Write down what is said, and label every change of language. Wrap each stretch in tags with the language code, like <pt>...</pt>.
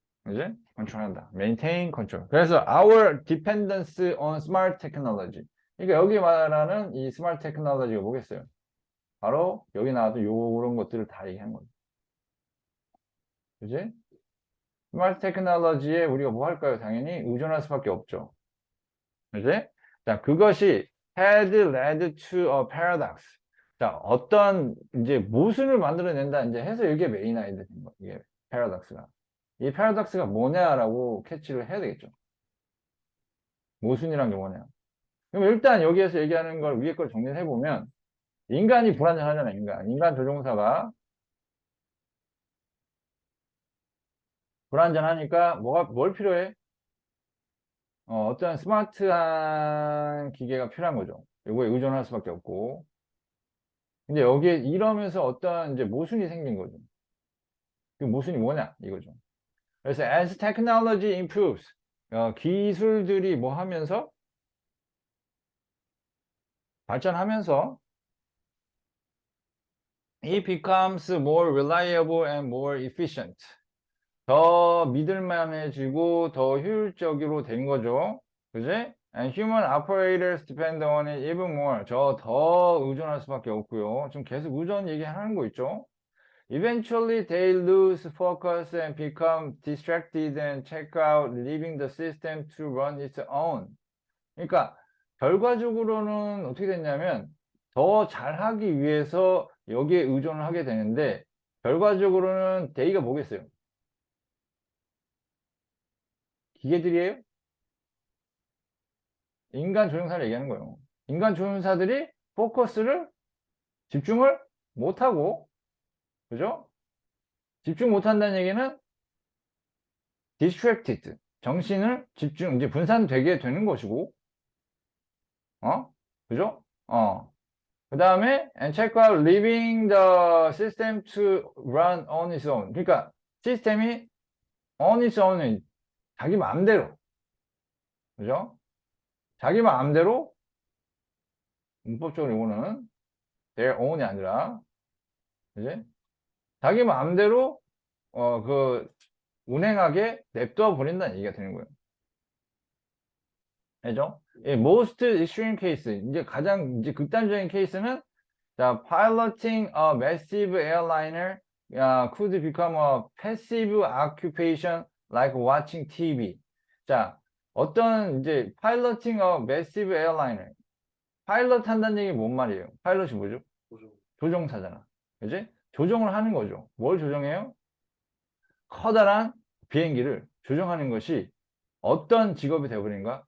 <ko>이제 컨트롤한다.</ko> <en>maintain control.</en> <ko>그래서</ko> <en>our dependence on smart technology.</en> <ko>그러니까 여기 말하는 이 스마트 테크놀로지가 뭐겠어요? 바로 여기 나와도 요런 것들을 다 얘기한 거죠. 그지? 스마트 테크놀로지에 우리가 뭐 할까요? 당연히 의존할 수밖에 없죠. 그지? 자, 그것이</ko> <en>had led to a paradox.</en> <ko>자, 어떤 이제 모순을 만들어낸다. 이제 해서 이게 메인 아이디어인 거. 이게 paradox가. 이 paradox가 뭐냐라고 캐치를 해야 되겠죠. 모순이란 게 뭐냐. 그럼 일단 여기에서 얘기하는 걸 위에 걸 정리를 해보면 인간이 불안정하잖아. 인간 조종사가 불안전하니까 뭘 필요해? 어떤 스마트한 기계가 필요한 거죠. 이거에 의존할 수밖에 없고. 근데 여기에 이러면서 어떤 이제 모순이 생긴 거죠. 그 모순이 뭐냐? 이거죠. 그래서</ko> <en>as technology improves,</en> <ko>기술들이 뭐 하면서 발전하면서</ko> <en>it becomes more reliable and more efficient.</en> <ko>더 믿을만해지고 더 효율적으로 된 거죠. 그지?</ko> <en>And human operators depend on it even more.</en> <ko>저 더 의존할 수밖에 없고요. 지금 계속 의존 얘기하는 거 있죠?</ko> <en>Eventually they lose focus and become distracted and check out, leaving the system to run its own.</en> <ko>그러니까 결과적으로는 어떻게 됐냐면 더 잘하기 위해서 여기에 의존을 하게 되는데 결과적으로는 데이가 뭐겠어요? 기계들이에요? 인간 조종사를 얘기하는 거예요. 인간 조종사들이 집중을 못하고, 그죠? 집중 못한다는 얘기는 distracted, 정신을 이제 분산되게 되는 것이고, 그죠? 그 다음에</ko> <en>and check out leaving the system to run on its own.</en> <ko>그러니까 시스템이</ko> <en>on its own</en> <ko>은 자기 마음대로, 그죠? 자기 마음대로 문법적으로 이거는</ko> <en>their own</en> <ko>이 아니라, 그지? 자기 마음대로 운행하게 냅둬 버린다는 얘기가 되는 거예요. 알죠?</ko> <en>most extreme case,</en> <ko>이제 가장 이제 극단적인 케이스는 자,</ko> <en>piloting a massive airliner could become a passive occupation like watching TV.</en> <ko>자, 어떤 이제</ko> <en>piloting a massive airliner,</en> <ko>파일럿 한다는 얘기 뭔 말이에요? 파일럿이 뭐죠? 조종사잖아. 그지? 조종을 하는 거죠. 뭘 조종해요? 커다란 비행기를 조종하는 것이 어떤 직업이 되어버린가?</ko>